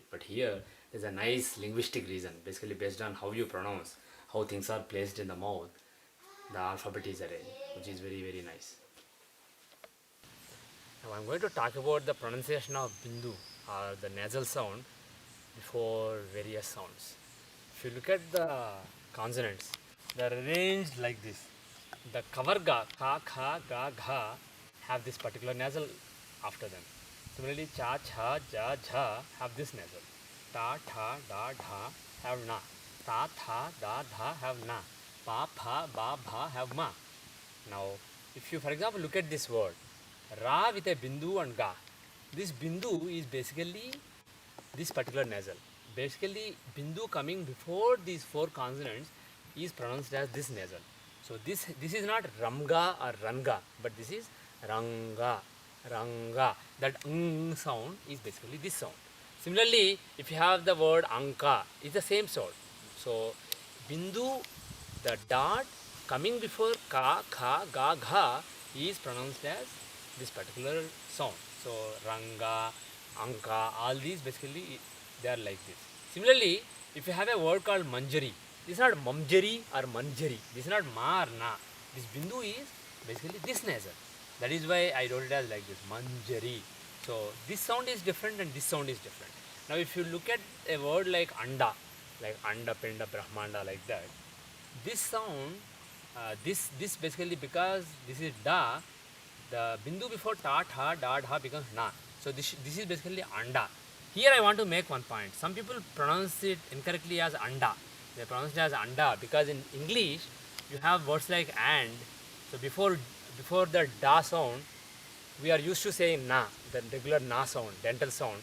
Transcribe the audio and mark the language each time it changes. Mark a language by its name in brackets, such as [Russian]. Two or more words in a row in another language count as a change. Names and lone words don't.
[English] But here, there's a nice linguistic reason, basically based on how you pronounce, how things are placed in the mouth, the alphabet is arranged, which is very, very nice. Now I'm going to talk about the pronunciation of Bindu, or the nasal sound, before various sounds. If you look at the consonants, they are arranged like this. The kavarga, ka, kha, ga, gha, have this particular nasal after them. Similarly, cha, cha, ja, jha have this nasal. Ta, tha, da, dha have na. Ta, tha, da, dha have na. Pa, pha, ba, bha have ma. Now, if you, for example, look at this word, ra with a bindu and ga, this bindu is basically this particular nasal. Basically, bindu coming before these four consonants is pronounced as this nasal. So this is not ramga or ranga, but this is ranga, ranga. That sound is basically this sound. Similarly, if you have the word anka, it's the same sound. So bindu, the dot coming before ka, kha, ga, gha is pronounced as this particular sound. So ranga, anka, all these basically they are like this. Similarly, if you have a word called manjari, this is not mamjari or manjari. This is not ma or na. This bindu is basically this nasal. That is why I wrote it as like this, manjari. So this sound is different and this sound is different. Now if you look at a word like anda, pinda, brahmanda, like that, this sound, this basically, because this is da, the bindu before ta, tha, da, dha becomes na. So this is basically anda. Here I want to make one point. Some people pronounce it incorrectly as anda. They pronounce it as anda because in English you have words like and. So before the da sound, we are used to saying na, the regular na sound, dental sound.